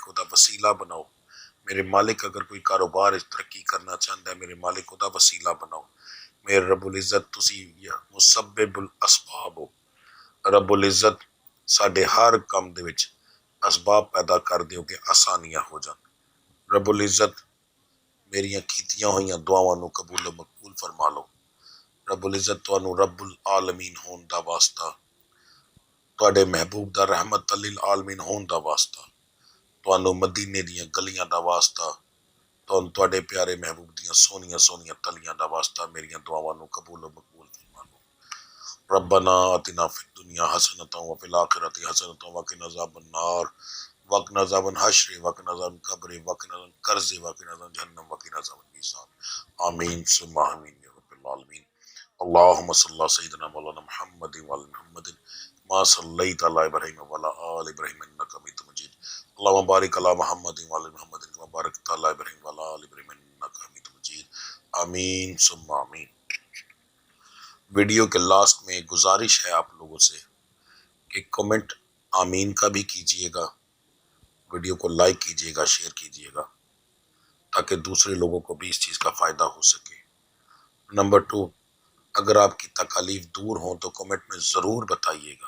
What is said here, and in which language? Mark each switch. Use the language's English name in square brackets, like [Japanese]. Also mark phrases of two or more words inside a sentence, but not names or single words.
[Punjabi] خدا وسیلہ بناؤ، میرے مالک اگر کوئی کاروبار ترقی کرنا چاہتا ہے میرے مالک خدا وسیلہ بناؤ، میرے [Arabic] رب العزت [Punjabi] تسی [Arabic] مسبب الاسباب [Punjabi] ہو، [Arabic] رب العزت [Punjabi] ساڈے ہر کام دے وچ اسباب پیدا کر دیو کہ آسانیاں ہو جان، [Arabic] رب العزت [Punjabi] میریاں کیتیاں ہوئیاں دعاواں نو قبول و مقبول فرما لو، [Arabic] رب العزت [Punjabi] تانوں [Arabic] رب العالمین [Punjabi] ہون دا واسطہ، تواڈے محبوب دا [Arabic] رحمت للعالمین [Punjabi] ہون دا واسطہ، تانوں مدینے دیاں گلیاں دا واسطہ، تواڈے پیارے محبوب دیاں سونیاں سونیاں تلیاں دا واسطہ میریاں دعاواں نو قبول و مقبول فرما لو، [Arabic] ربنا آتنا فی الدنیا حسنۃ وفی الآخرۃ حسنۃ وقنا عذاب النار وقنا عذاب الحشر وقنا عذاب القبر وقنا عذاب القرض وقنا عذاب جہنم وقنا عذاب المیزان، آمین ثم آمین یا رب العالمین۔ اللهم صل على سيدنا مولانا محمد وعلى محمد ما صليت على ابراهيم وعلى ال ابراهيم انك حميد مجيد، اللهم بارك على محمد وعلى محمد كما باركت على ابراهيم وعلى ال ابراهيم انك حميد مجيد، آمین ثم آمین۔ [Urdu] ویڈیو کے لاسٹ میں ایک گزارش ہے آپ لوگوں سے کہ کمنٹ آمین کا بھی کیجئے گا، ویڈیو کو لائک کیجئے گا، شیئر کیجئے گا تاکہ دوسرے لوگوں کو بھی اس چیز کا فائدہ ہو سکے۔ نمبر 2، اگر آپ کی تکالیف دور ہوں تو کمنٹ میں ضرور بتائیے گا۔